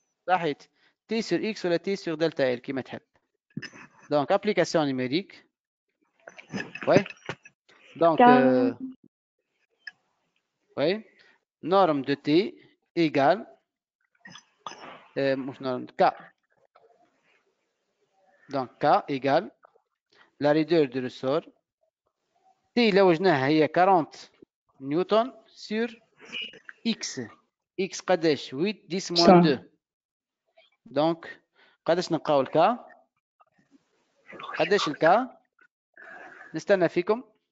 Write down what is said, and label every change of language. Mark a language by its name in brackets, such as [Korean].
[Arabic] صحيح [French] T sur X [Arabic] ولا [French] T sur delta L [Arabic] كما تحب. [French] Donc, application numérique. Oui. Donc, oui. Norme de T égale norme K. Donc, K égale la raideur du ressort. [Arabic] T لو وجناها هي 40 نيوتن [French] sur X. [Arabic] X قداش 8 10 [French] moins [Arabic] 2. دونك قداش نلقاو الكا؟ قداش الكا؟ نستنى فيكم.